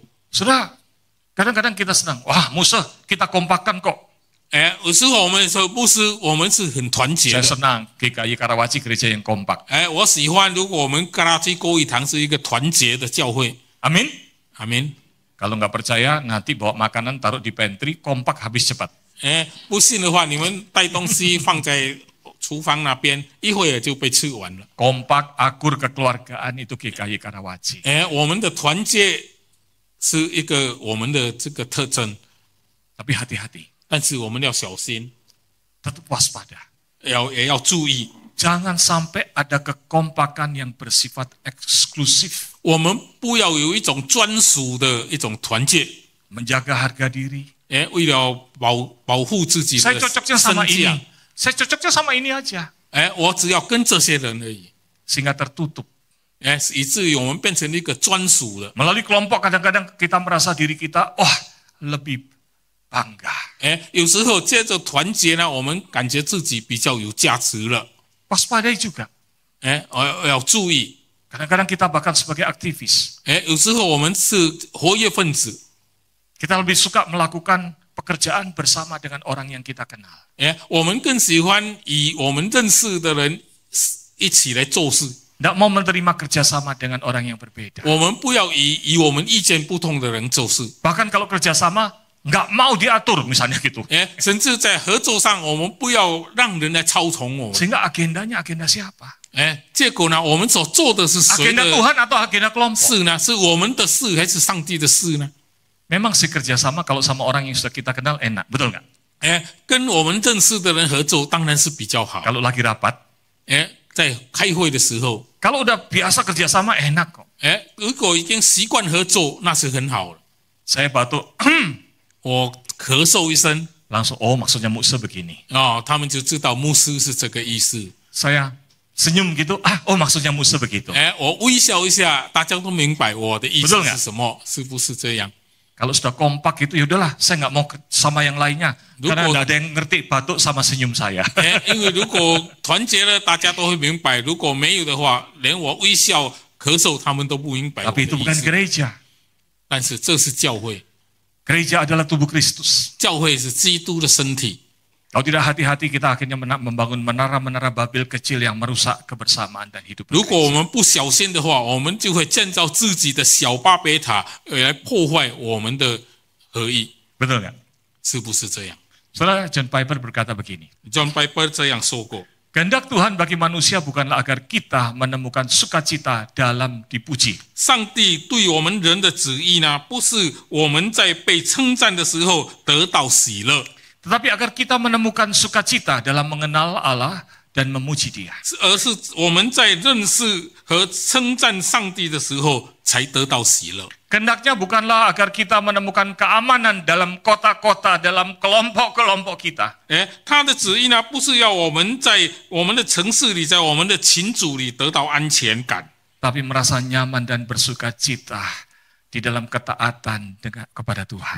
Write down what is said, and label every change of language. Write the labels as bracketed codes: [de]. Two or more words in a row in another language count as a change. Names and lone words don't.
[id] Saudara, kadang-kadang kita senang, wah Musa, kita kompakkan kok. [zh] 有时候我们说牧师，我们是很团结 [id] Saya [zh] 的。 [id] senang GKI Karawaci gereja yang kompak. [zh] 我喜欢如果我们格拉基公益堂是一个团结的教会。 [id] Amin. [zh] 阿明。 [id] Kalau nggak percaya, nanti bawa makanan taruh di pantry, kompak habis cepat. [zh] 不信的话，你们带东西放在厨房那边，一会儿就被吃完了。 [id] Kompak, akur, kekeluargaan itu GKI Karawaci. [zh] 我们的团结是一个我们的这个特征， [id] Tapi hati-hati, [zh] 但是我们要小心， [id] tetap waspada. [zh] 也要注意， [id] Jangan sampai ada kekompakan yang bersifat eksklusif. [zh] 我们不要有一种专属的一种团结， [id] Menjaga harga diri. [zh] 为了保护自己的 [id] Saya cocoknya sama [zh] 身 [id] ini. [zh] 价， [id] Saya cocoknya sama ini aja. [zh] 我只要跟这些人而已， [id] Sehingga tertutup. [zh] 以至于我们变成一个专属的。 [id] Melalui kelompok kadang-kadang kita merasa diri kita, wah lebih bangga. [zh] 有时候接着团结呢，我们感觉自己比较有价值了。 [id] Waspadai juga. [zh] 要注意， [id] Kadang-kadang kita bahkan sebagai aktivis. [zh] 有时候我们是活跃分子， [id] Kita lebih suka melakukan pekerjaan bersama dengan orang yang kita kenal. [zh] 我们更喜欢以我们认识的人一起来做事。 [id] Tidak mau menerima kerjasama dengan orang yang berbeda. [zh] 我们不要以我们意见不同的人做事。 [id] Bahkan kalau kerjasama, nggak mau diatur misalnya gitu. [zh] 甚至在合作上，我们不要让人来操从我们。 [id] Sehingga agendanya agenda siapa? [zh] 结果呢，我们所做的是谁 [id] Agenda [zh] 的 [id] Tuhan atau agenda kelompok? [zh] 事呢？是我们的事还是上帝的事呢？ [id] Memang sih kerjasama kalau sama orang yang sudah kita kenal enak, betul nggak? [zh] 跟我们认识的人合作当然是比较好。 [id] Kalau lagi rapat, [zh] 在开会的时候， [id] kalau udah biasa kerjasama enak kok. [zh] 如果已经习惯合作，那是很好了。 [id] Saya batuk, [zh] 我咳嗽一声， [id] langsung oh maksudnya Musa begini. [zh] 他们就知道牧师是这个意思。 [id] Saya senyum gitu, oh maksudnya Musa begitu. [zh] 我微笑一下，大家都明白我的意思 [id] Betul nggak? [zh] 是什么，是不是这样？ [id] Kalau sudah kompak itu ya udahlah, saya nggak mau sama yang lainnya. Karena [zh] 如果- [id] nggak ada yang ngerti batuk sama senyum saya. [zh] 因为如果团结了，大家都会明白；如果没有的话，连我微笑、咳嗽，他们都不明白我的 [id] Tapi itu [zh] 意 [id] bukan [zh] 思。 [id] gereja. [zh] 但是这是教会， [id] Gereja adalah tubuh Kristus. [zh] 教会是基督的身体。 [id] Kalau tidak hati-hati kita akhirnya membangun menara-menara Babel kecil yang merusak kebersamaan dan hidup [zh] 如果 [id] bergereja. [zh] 我们不小心的话，我们就会建造自己的小巴别塔，来破坏我们的合一， [id] Betul nggak? [zh] 是不是这样 [id] Saudara John Piper berkata begini. [zh] ？John Piper 这样说过。 [id] Kehendak Tuhan bagi manusia bukanlah agar kita menemukan sukacita dalam dipuji. [zh] 上帝对我们人的旨意呢，不是我们在被称赞的时候得到喜乐， [id] Tetapi agar kita menemukan sukacita dalam mengenal Allah dan memuji Dia. [zh] 而是我们在认识和称赞上帝的时候才得到喜乐。 [id] Kehendaknya bukanlah agar kita menemukan keamanan dalam kota-kota, dalam kelompok-kelompok kita. [zh] 他的旨意呢，不是要我们在我们的城市里，在我们的群组里得到安全感， [id] Tapi merasa nyaman dan bersukacita di dalam ketaatan kepada Tuhan.